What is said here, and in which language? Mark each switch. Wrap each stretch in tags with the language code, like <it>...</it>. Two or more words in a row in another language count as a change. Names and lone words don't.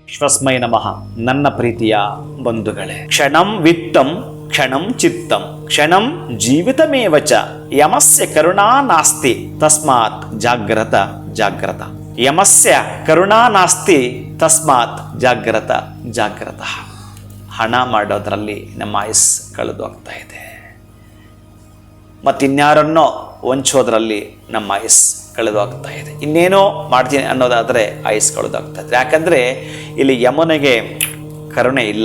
<sa>ಶ್ವಸ್ಮೈ ನಮಃ.</sa> <kn>ನನ್ನ ಪ್ರೀತಿಯ ಬಂಧುಗಳೇ,</kn> <sa>ಕ್ಷಣಂ ವಿತ್ತಂ ಕ್ಷಣಂ ಚಿತ್ತಂ ಕ್ಷಣಂ ಜೀವಿತಮೇವ ಚ ಯಮಸ್ಯ ಕರುಣಾ ನಾಸ್ತಿ ತಸ್ಮಾತ್ ಜಾಗ್ರತ ಜಾಗ್ರತ. ಯಮಸ್ಯ ಕರುಣಾ ನಾಸ್ತಿ ತಸ್ಮಾತ್ ಜಾಗ್ರತ ಜಾಗ್ರತ.</sa> <kn>ಹಣ ಮಾಡೋದ್ರಲ್ಲಿ ನಮ್ಮ ಆಯುಸ್ ಕಳೆದು ಹೋಗ್ತಾ ಇದೆ, ಮತ್ತಿನ್ಯಾರನ್ನೋ ವಂಚೋದ್ರಲ್ಲಿ ನಮ್ಮ ಆಯುಸ್ ಕಳೆದು ಹೋಗ್ತಾ ಇದೆ, ಇನ್ನೇನೋ ಮಾಡ್ತೀನಿ ಅನ್ನೋದಾದರೆ ಆಯುಸ್ ಕಳೆದು ಹೋಗ್ತಾ ಇದೆ. ಯಾಕಂದರೆ ಇಲ್ಲಿ ಯಮನಿಗೆ ಕರುಣೆ ಇಲ್ಲ.</kn>